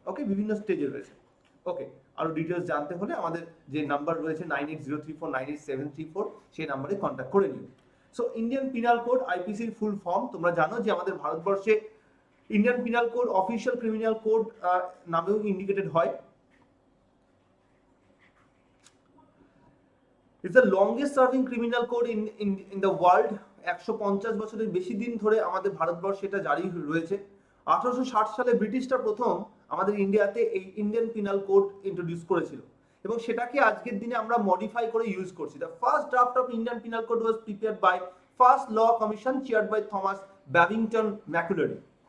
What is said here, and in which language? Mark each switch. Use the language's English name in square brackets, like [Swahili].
[Bangla] ওকে, বিভিন্ন স্টেজে রয়েছে। ওকে, আরো ডিটেলস জানতে হলে আমাদের যে নাম্বার রয়েছে 9803498734 সেই নাম্বারে কন্ট্যাক্ট করে নিন। So Indian penal code আইপিসির full form তোমরা জানো যে আমাদের ভারতবর্ষে Indian penal code official criminal code নামেও ইন্ডিকেটেড হয়। [English] It's the longest serving criminal code in the world. [Bangla] 150 বছরের বেশি দিন ধরে আমাদের ভারতবর্ষে এটা জারি রয়েছে। 1860 সালে ব্রিটিশরা প্রথম আমাদের ইন্ডিয়াতে এই ইন্ডিয়ান পিনাল কোড ইন্ট্রোডিউস করেছিল এবং সেটাকে আজকের দিনে আমরা মডিফাই করে ইউজ করছি। [English] The first draft of Indian Penal Code was prepared by First Law Commission chaired by Thomas Babington Macaulay.